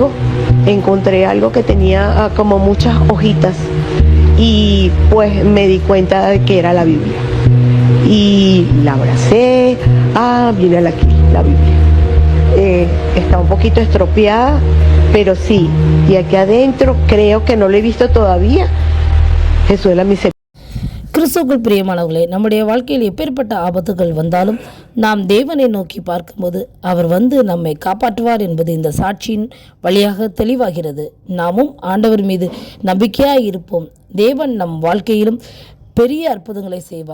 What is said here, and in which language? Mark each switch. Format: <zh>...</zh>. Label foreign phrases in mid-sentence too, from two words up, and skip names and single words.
<es>Encontré algo que tenía como muchas hojitas y pues me di cuenta de que era la Biblia. Y la abracé, viene aquí la Biblia. Está un poquito estropeada, pero sí, y aquí adentro creo que no lo he visto todavía. Jesús es la misericordia.</es> <ta>கிறிஸ்துவுக்குள் பிரியமானவர்களே, நம்முடைய வாழ்க்கையில் எப்பேற்பட்ட ஆபத்துகள் வந்தாலும் நாம் தேவனை நோக்கி பார்க்கும்போது அவர் வந்து நம்மை காப்பாற்றுவார் என்பது இந்த சாட்சியின் வழியாக தெளிவாகிறது. நாமும் ஆண்டவர் மீது நம்பிக்கையாய் இருப்போம். தேவன் நம் வாழ்க்கையிலும் பெரிய அற்புதங்களை செய்வார்.</ta>